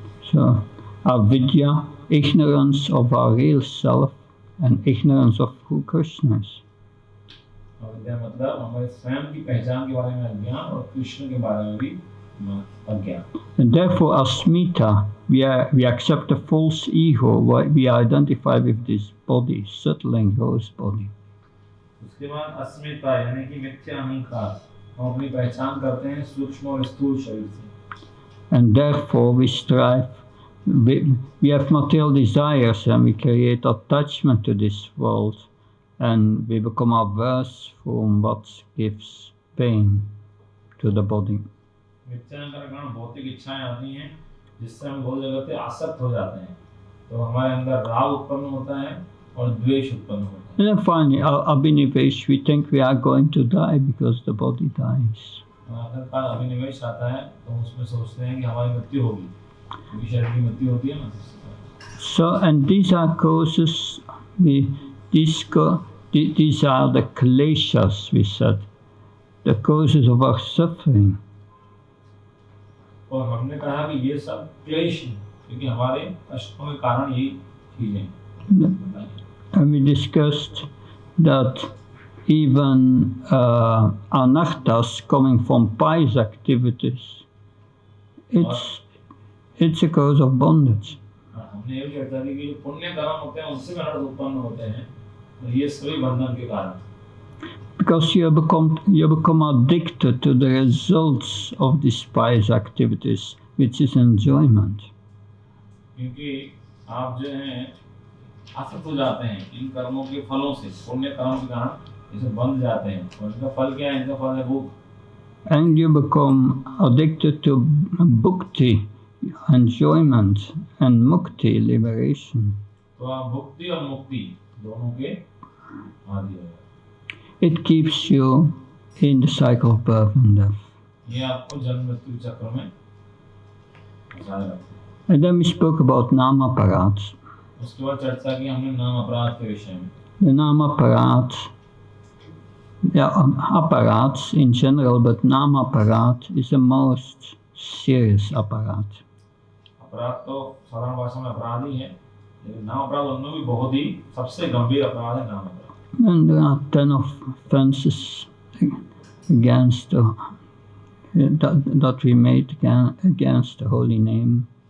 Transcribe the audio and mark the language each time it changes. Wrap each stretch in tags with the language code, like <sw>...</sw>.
<en>So avidya, ignorance of our real self and ignorance of who Krishna is.</en> <hi>अविद्या मतलब हमारे स्वयं की पहचान के बारे में अज्ञान और कृष्ण के बारे में भी अज्ञान.</hi> <en>And therefore asmita, we accept a false ego, we identify with this body, subtle and gross body.</en> <hi>उसके बाद अस्मिता यानी कि मिथ्या अहंकार, हम अपनी पहचान करते हैं सूक्ष्म और स्थूल शरीर से.</hi> <en>And therefore we strive, we have material desires and we create attachment to this world and we become averse from what gives pain to the body.</en> <hi>मिथ्या अहंकार के कारण भौतिक इच्छाएं आती हैं, जिससे हम बहुत जगह पे आसक्त हो जाते हैं. तो हमारे अंदर राग उत्पन्न होता है और द्वेष उत्पन्न होता है।</hi> <en>And then finally, abhinivesh, we think we are going to die because the body dies.</en> <hi>आखिरकार अभिनिवेश आता है तो उसमें सोचते हैं कि हमारी मृत्यु होगी, क्योंकि शरीर की मृत्यु होती है ना।</hi> <en>So, and these are causes, these are the kleshas, we said, the causes of our suffering.</en> <hi>और हमने कहा कि ये सब क्लेश हैं, क्योंकि हमारे कष्टों के कारण यही चीजें।</hi> <en>And we discussed that even anarthas coming from pious activities, it's a cause of bondage.</en> <hi>हमने ये भी चर्चा की कि पुण्य कर्म होते हैं उनसे भी अनर्थ उत्पन्न होते हैं, और ये सभी बंधन के कारण।</hi> <en>Because you become addicted to the results of these pious activities, which is enjoyment.</en> <hi>क्योंकि आप जो हैं आसक्त हो जाते हैं इन कर्मों के फलों से, पुण्य कर्म के कारण इसे बंध जाते हैं, और इनका फल क्या है? इनका फल है भोग।</hi> <en>And you become addicted to bhukti, enjoyment, and mukti, liberation.</en> <hi>तो आप भुक्ति और मुक्ति दोनों के आदी हो।</hi> <en>It keeps you in the cycle of birth and death.</en> <hi>ये आपको जन्म मृत्यु चक्र में फंसाए रखते हैं।</hi> <en>And then we spoke about nama parats.</en> <hi>उसके बाद चर्चा की हमने नाम अपराध के विषय में।</hi> <en>The nama parat, apparats in general, but nama parat is the most serious apparat.</en> <hi>अपराध तो साधारण भाषा में अपराध ही है, लेकिन नाम अपराध उनमें भी बहुत ही सबसे गंभीर अपराध है नाम अपराध।</hi> <en>And there are 10 offenses against that we made against the holy name.</en>